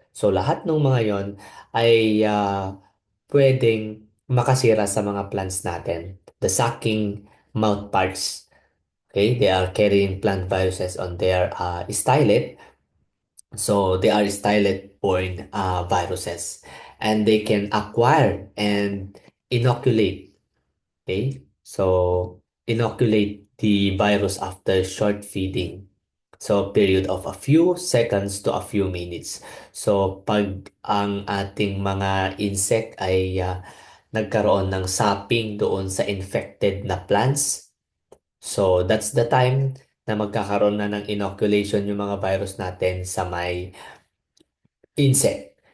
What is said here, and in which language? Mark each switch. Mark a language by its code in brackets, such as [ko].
[tl] So lahat ng mga yon ay pwedeng makasira sa mga plants natin. [en] The sucking mouth parts, okay, they are carrying plant viruses on their stylet. So they are stylet-borne viruses, and they can acquire and inoculate. Okay, so inoculate the virus after short feeding. So period of a few seconds to a few minutes. [tl] So pag ang ating mga insect ay nagkaroon ng sapping doon sa infected na plants, [en] so that's the time [tl] na magkakaroon na ng inoculation yung mga virus natin sa may insect.